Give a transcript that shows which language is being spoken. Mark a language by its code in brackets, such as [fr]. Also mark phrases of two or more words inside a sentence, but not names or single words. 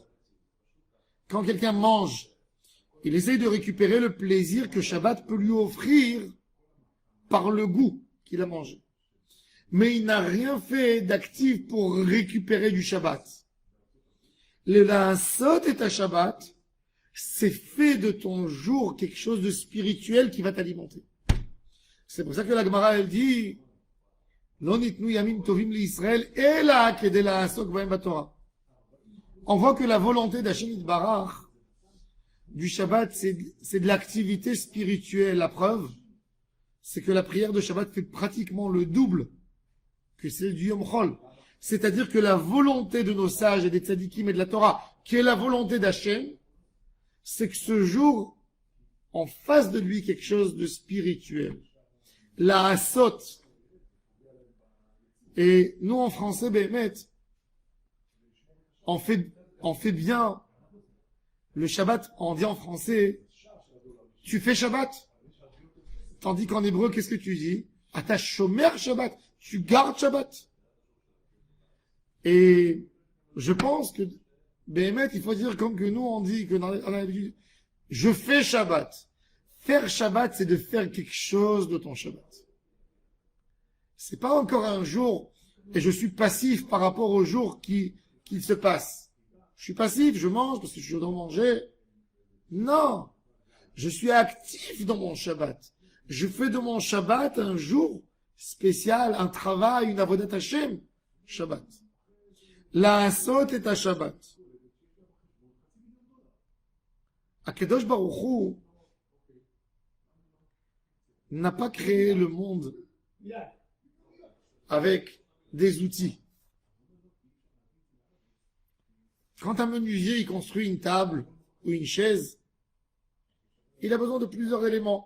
[fr] Quand quelqu'un mange, il essaye de récupérer le plaisir que Shabbat peut lui offrir par le goût qu'il a mangé. Mais il n'a rien fait d'actif pour récupérer du Shabbat. Le [he] לעשות את השבת, [fr] c'est fait de ton jour quelque chose de spirituel qui va t'alimenter. C'est pour ça que la Gemara elle dit [he] לא ניתנו ימים טובים לישראל אלא כדי לעסוק בהם בתורה. [fr] On voit que la volonté d' [he] השם יתברך [fr] du Shabbat, c'est de l'activité spirituelle. La preuve, c'est que la prière de Shabbat fait pratiquement le double que celle du [he] יום חול. [fr] C'est-à-dire que la volonté de nos sages et des tzadikim et de la Torah, qui est la volonté d'Hashem, c'est que ce jour, on fasse de lui quelque chose de spirituel. [he] לעשות. [fr] Et nous, en français, Béhémet, on fait bien le Shabbat, on dit en français, tu fais Shabbat. Tandis qu'en hébreu, qu'est-ce que tu dis? [he] אתה שומר שבת. [fr] Tu gardes Shabbat. Et je pense que, Béhémet, il faut dire comme que nous, on dit que dans l'habitude, je fais Shabbat. Faire Shabbat, c'est de faire quelque chose de ton Shabbat. C'est pas encore un jour, et je suis passif par rapport au jour qui se passe. Je suis passif, je mange parce que je dois manger. Non. Je suis actif dans mon Shabbat. Je fais de mon Shabbat un jour spécial, un travail, une [he] עבודת השם. שבת. לעשות את השבת. הקדוש ברוך הוא [fr] n'a pas créé le monde avec des outils. Quand un menuisier il construit une table ou une chaise, il a besoin de plusieurs éléments.